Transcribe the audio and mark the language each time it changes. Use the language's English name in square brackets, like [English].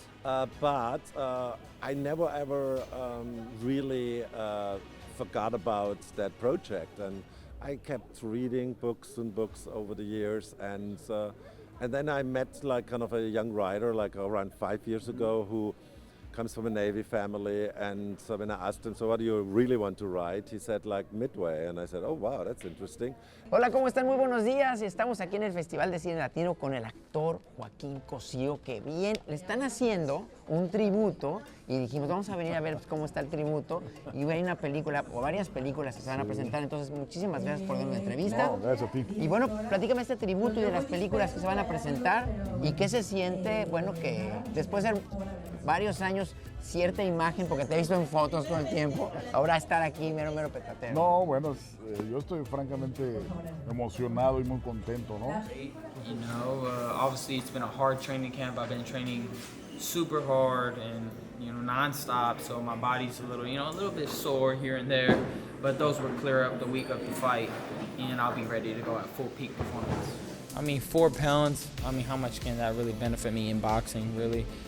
[English] But I never ever really forgot about that project, and I kept reading books and books over the years, and then I met like kind of a young writer like around 5 years ago who comes from a Navy family, and so when I asked him, so what do you really want to write? He said like Midway, and I said, oh wow, that's interesting. [Spanish] Hola, ¿cómo están? Muy buenos días. Estamos aquí en el Festival de Cine Latino con el actor Joaquín Cosío, que bien, le están haciendo un tributo y dijimos, vamos a venir a ver cómo está el tributo, y hay una película o varias películas que se van a presentar, entonces muchísimas gracias por dar una entrevista. No, gracias a ti. Y bueno, platícame este tributo y de las películas que se van a presentar y qué se siente, bueno, que después de varios años cierta imagen, porque te he visto en fotos todo el tiempo, ahora estar aquí mero petatero. No, bueno, yo estoy francamente emocionado y muy contento, ¿no? [English] You know, obviously it's been a hard training camp. I've been training super hard and, you know, non-stop, so my body's a little bit sore here and there, but those will clear up the week of the fight, and I'll be ready to go at full peak performance. I mean, 4 pounds, I mean, how much can that really benefit me in boxing, really?